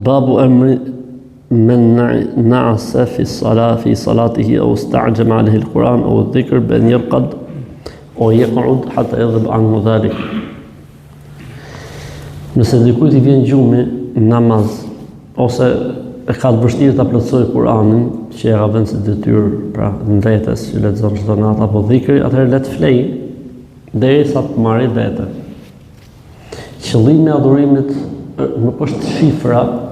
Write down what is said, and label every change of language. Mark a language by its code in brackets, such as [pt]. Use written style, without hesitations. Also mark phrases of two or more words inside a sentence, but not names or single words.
[ar] Babu emri من نعس في الصلاة في صلاته أو استعجم عليه القرآن أو الذكر بأن يرقد أو يقعد حتى يذهب عنه ذلك. [sq] Nëse dikujt I vjen gjumi namaz ose e ka të vështirë ta plotësojë Kur'anin, që e ka vënë si detyrë pra në vetes që lexon çdo natë apo dhikri, atëherë le të flejë derisa të marrë vete. Qëllimi I adhurimit nuk është shifra.